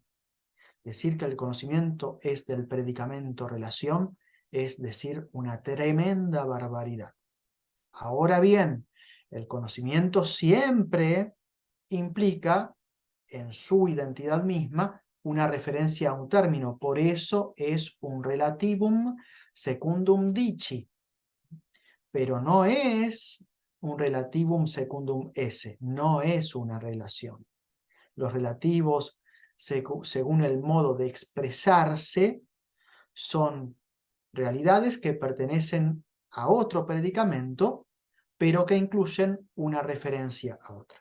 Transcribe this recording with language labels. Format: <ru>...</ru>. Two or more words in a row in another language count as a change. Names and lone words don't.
<es>Decir que el conocimiento es del predicamento relación es decir una tremenda barbaridad. Ahora bien, el conocimiento siempre implica en su identidad misma una referencia a un término, por eso es un</es> <la>relativum secundum dici,</la> <es>pero no es un</es> <la>relativum secundum esse,</la> <es>no es una relación. Los relativos, según el modo de expresarse, son realidades que pertenecen a otro predicamento, pero que incluyen una referencia a otra.</es>